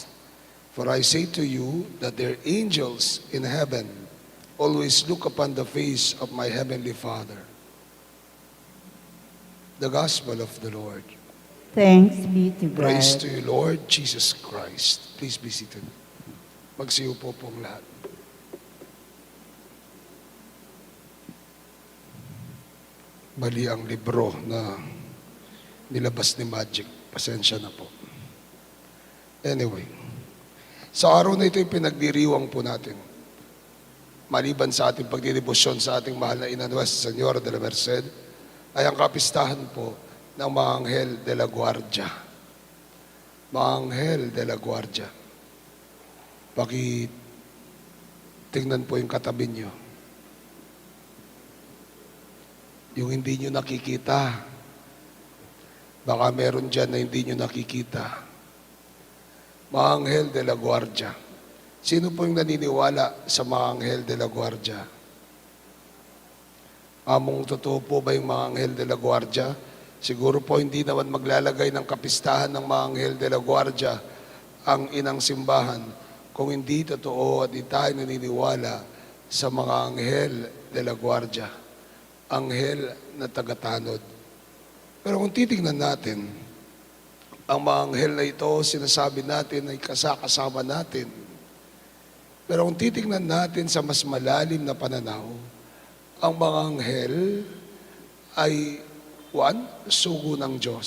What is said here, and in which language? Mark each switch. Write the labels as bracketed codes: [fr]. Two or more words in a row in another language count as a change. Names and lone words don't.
[en] For I say to you that their angels in heaven always look upon the face of my heavenly Father." The Gospel of the Lord. Thanks be to God. Praise to you, Lord Jesus Christ. Please be seated. [tl] Magsiupo pong lahat. Mali ang libro na nilabas ni Magic. Pasensya na po. Anyway, sa araw na ito yung pinagdiriwang po natin. Maliban sa ating pagdedebosyon sa ating mahal na ina Nuestra, Señora, Dela, Merced, ay ang kapistahan po ng mga anghel de la guardia. Mga anghel de la guardia. Tingnan po yung katabi nyo. Yung hindi nyo nakikita. Baka meron dyan na hindi nyo nakikita. Mga anghel de la guardia. Sino po yung naniniwala sa mga anghel de la guardia? Among totoo po ba yung mga anghel de la guardia? Siguro po hindi naman maglalagay ng kapistahan ng mga anghel de la guardia ang inang simbahan kung hindi totoo at di tayo naniniwala sa mga anghel de la guardia, anghel na tagatanod. Pero kung titingnan natin, ang mga anghel na ito, sinasabi natin ay kasama natin. Pero kung titingnan natin sa mas malalim na pananaw, ang mga anghel ay sugo ng Diyos.